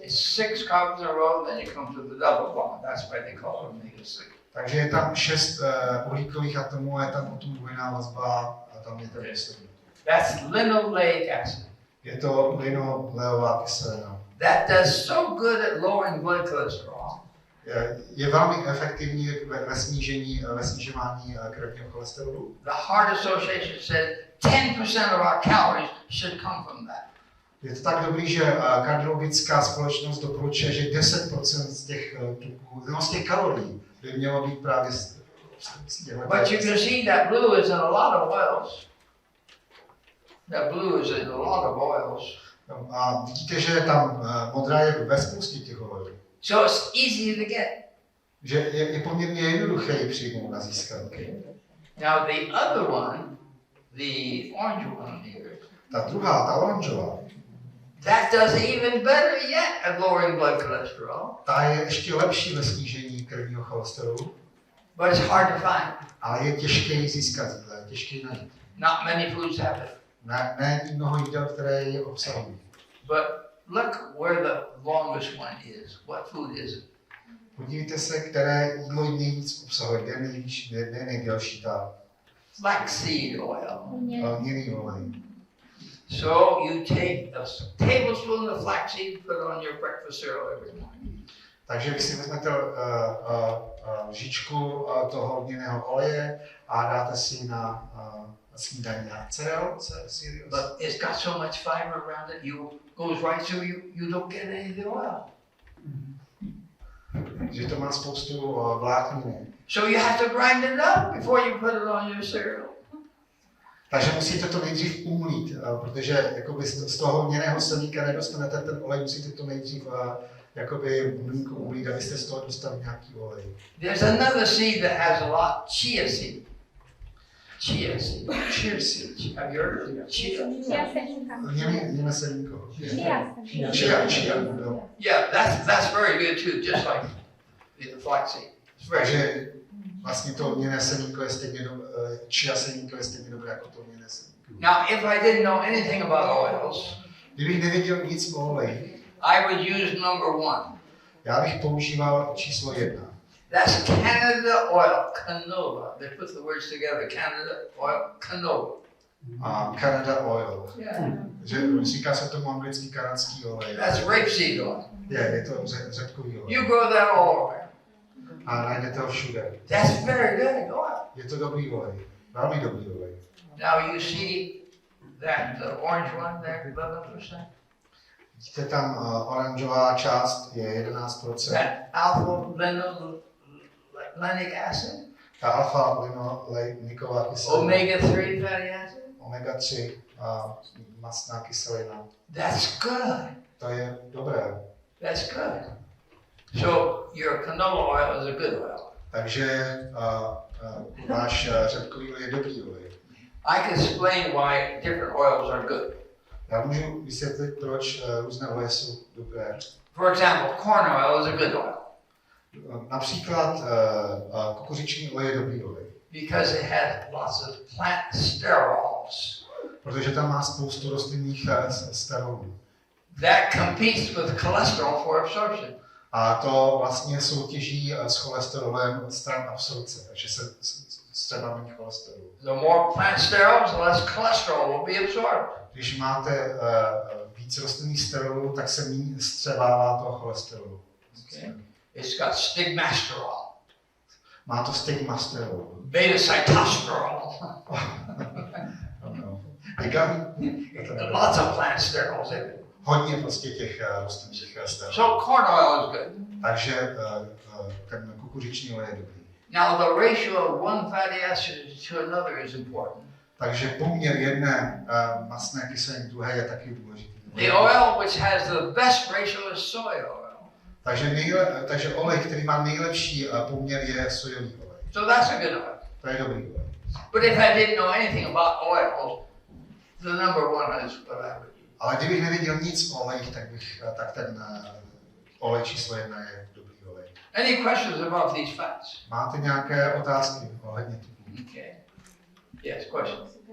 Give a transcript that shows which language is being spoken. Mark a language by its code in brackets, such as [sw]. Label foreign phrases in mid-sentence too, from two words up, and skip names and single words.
[en] It's 6 carbons in a row, then you come to the double bond. That's why they call it omega 6. [cs] Takže je tam 6 uhlíkových atomů, je tam potom dvojná vazba a tam je ten poslední. [en] That's linoleic acid. [cs] Je to linoleová kyselina. [en] That does so good at lowering blood cholesterol. [cs] Je velmi efektivní ve snižování krevního cholesterolu. [en] The Heart Association said 10% of our calories should come from that. [cs] Je to tak dobrý, že kardiologická společnost doporučuje, že 10% z těch tuků, z těch kalorií by mělo být právě z těchto. [en] But you can see that blue is in a lot of oils. That blue is in a lot of oils. [cs] A vidíte, že tam modrá je ve spoustě těch olejů. [en] So it's easy to get. [cs] Že je poměrně jednoduché ji přijmout a získat. [en] Now the other one, the orange one here, [cs] Ta druhá, ta oranžová, [en] That does even better yet at lowering blood cholesterol, [cs] Ta je ještě lepší ve snížení krevního cholesterolu, [en] but it's hard to find. [cs] ale je těžké ji získat, je těžké ji najít. [en] Not many foods have it. [cs] Není mnoho jídel, které ji obsahují. [en] But look where the longest one is. What food is it? [cs] Podívejte se, které jídlo ji nejvíc obsahuje, kde je nejdelší ta [en] Flaxseed oil. [cs] lněný olej. [en] So you take a tablespoon of flaxseed, put it on your breakfast cereal every morning. [cs] Takže vy si vezmete lžičku toho lněného oleje a dáte si na snídaní na cereal. [en] But it's got so much fiber around it, you goes right through you don't get any of the oil. [cs] Že to má spoustu vlákniny. [en] So you have to grind it up before you put it on your cereal. [cs] Takže musíte to nejdřív umlít, protože jakoby z toho lněného semíka nedostanete ten olej, musíte to nejdřív jakoby mlínku umlít, abyste z toho dostali nějaký olej. [en] There's another seed that has a lot, chia seed. Chia seed. Chia seed. Have you heard of it? Chia. [cs] Lněné semínko. [en] Chia. Chia. Yeah, that's very good too, just like the flaxseed. It's very good. [cs] Takže vlastně to lněné semínko je stejně chia semínko je stejně dobré jako to lněné semínko. [en] Now, if I didn't know anything about oils, [cs] Kdybych nevěděl nic o oleji, [en] I would use number 1. [cs] já bych používal číslo 1. [en] That's Canada oil, canola. They put the words together, Canada oil, canola. A Canada oil. Yeah. [cs] Že říká se tomu anglický kanadský olej. [en] That's rapeseed oil. [cs] Je to řepkový olej. [en] You grow that all over. [cs] A najdete ho všude. [en] That's very good oil. [cs] Je to dobrý olej. Velmi dobrý olej. [en] Now you see that the orange one there, 11%. [cs] Vidíte tam oranžová část je 11%. [en] That alpha-linolenic acid, [cs] Ta alfa-linoleniková kyselina. [en] omega-3 fatty acid. [cs] Omega-3 mastná kyselina. [en] That's good. [cs] To je dobré. [en] That's good. So your canola oil is a good oil. [cs] Takže váš řepkový olej je dobrý olej. [en] I can explain why different oils are good. [cs] Já můžu vysvětlit, proč různé oleje jsou dobré. [en] For example, corn oil is a good oil [cs] Například kukuřiční olej je dobrý olej, [en] because it has lots of plant sterols [cs] protože tam má spoustu rostlinných sterolů. [en] that competes with cholesterol for absorption. [cs] A to vlastně soutěží s cholesterolem od stran absorpce, takže se střebá cholesterolu. [en] The more plant sterols, the less cholesterol will be absorbed. [cs] Když máte víc rostlinných sterolů, tak se méně střebává toho cholesterolu. [en] Okay. It's got stigmasterol, [cs] Má to stigmasterol. [en] beta-cytosterol, lots of plant sterols in it. [cs] Hodně prostě těch rostlinných sterolů. [en] So corn oil is good. [cs] Takže ten kukuřiční olej je dobrý. [en] Now the ratio of one fatty acid to another is important. [cs] Takže poměr jedné mastné kyseliny druhé je taky důležitý. [en] The oil which has the best ratio is soy oil. [cs] Takže olej, který má nejlepší poměr, je sojový olej. [en] So that's a good oil. [cs] To je dobrý olej. [en] But if I didn't know anything about oils, the number 1 is what I would use. [cs] Ale kdybych nevěděl nic o olejích, tak ten olej číslo 1 je dobrý olej. [en] Any questions about these fats? [cs] Máte nějaké otázky ohledně tuků? [en] Okay. Yes, question.